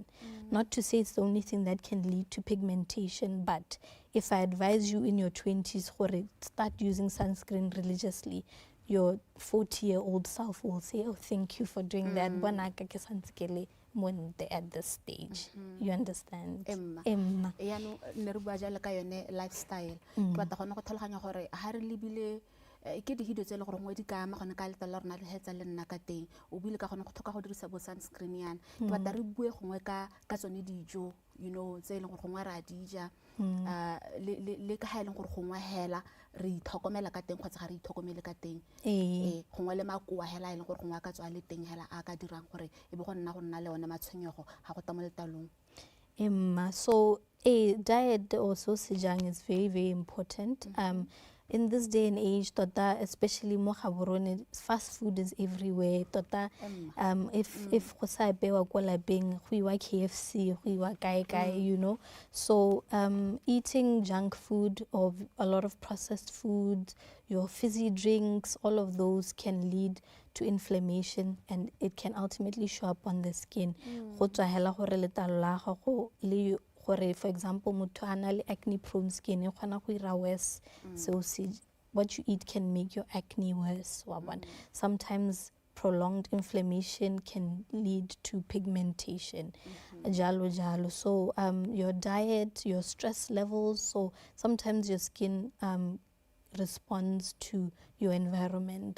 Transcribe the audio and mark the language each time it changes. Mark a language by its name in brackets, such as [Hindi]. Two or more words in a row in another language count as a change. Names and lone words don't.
[English] Not to say it's the only thing that can lead to pigmentation, but if I advise you in your 20s, start using sunscreen religiously, your 40-year-old self will say, oh, thank you for doing that. At this stage. You understand? [Tswana] Ya no ne re bua jalo ka yone lifestyle. Ke batla gona go tlhaloganya gore ha re lebile ke dihidio tse le gore ngwe di ka ama gone ka letala la rona le hetsa le nna ka teng o buile ka gone go tlhoka go dirisa bo sunscreen yana ke batla re bue gongwe ka tsone dijo [English] you know [Tswana] tse e leng gore gongwe ra dija le ka ha e leng gore gongwe hela re itlhokomela ka teng kgotsa ga re itlhokomele ka teng gongwe le makoa hela e leng gore gongwe a ka tswa le teng hela a ka dirang gore e be go nna le one matshwenyego ga go ta mo letalong. [English] So a diet also sejang is very, very important. In this day and age, [Tswana] tota, especially mo Gaborone, [English] fast food is everywhere. [Tswana] Tota, if go sa bewa ko lapeng, go iwa KFC, go iwa kae, [English] you know. So eating junk food or a lot of processed food, your fizzy drinks, all of those can lead to inflammation, and it can ultimately show up on the skin. [Tswana] Go tswa hela gore letlalo la gago le gore, [English] for example, [Tswana] motho a na le [English] acne prone skin [Tswana] e kgona go ira worse. [English] So what you eat can make your acne worse. Sometimes prolonged inflammation can lead to pigmentation. [Tswana] Jalo jalo. [English] So your diet, your stress levels, so sometimes your skin responds to your environment.